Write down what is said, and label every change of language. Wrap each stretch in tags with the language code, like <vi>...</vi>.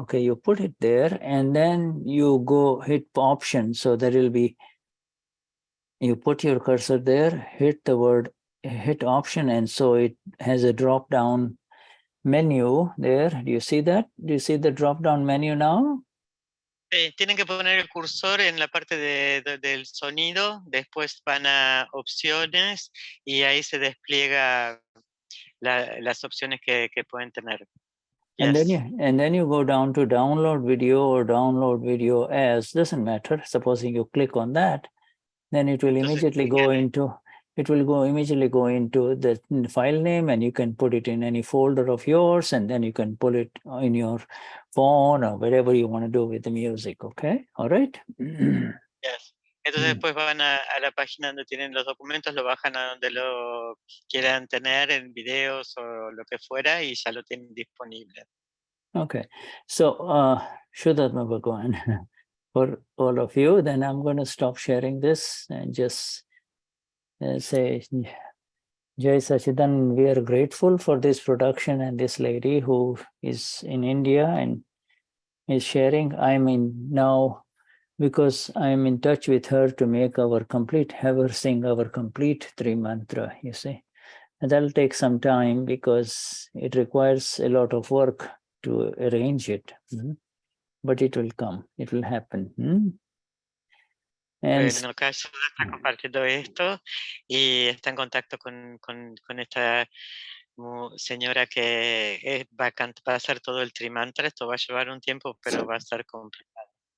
<en>Okay, you put it there and then you go hit option. So there will be, you put your cursor there, hit the word, hit option, and so it has a drop down menu there. Do you see that? Do you see the drop down menu now?</en> <es>Tienen que poner el cursor en la parte del sonido, después van a opciones y ahí se despliega las opciones que pueden tener.</es> <en>And Yes. then you go down to download video or download video as, doesn't matter. Supposing you click on that, then it will immediately go into, the file name, and you can put it in any folder of yours, and then you can pull it in your phone or whatever you want to do with the music, okay? All right? Yes.</en> <es>Entonces después van a la página donde tienen los documentos, lo bajan a donde lo quieran tener, en videos o lo que fuera, y ya lo tienen disponible.</es> <en>Okay, so Vishuddhatma Bhagwan, for all of you, then I'm going to stop sharing this and just say, Jai Sachidan, we are grateful for this production and this lady who is in India and is sharing. I'm in now, because I'm in touch with her to make our complete, have her sing our complete 3 mantra, you see. And that'll take some time because it requires a lot of work to arrange it. But it will come, it will happen. And</en> <es>Bueno, acá Shuddha está compartiendo esto y está en contacto con esta señora que va a hacer todo el trimantra. Esto va a llevar un tiempo, pero va a estar complicado.</es>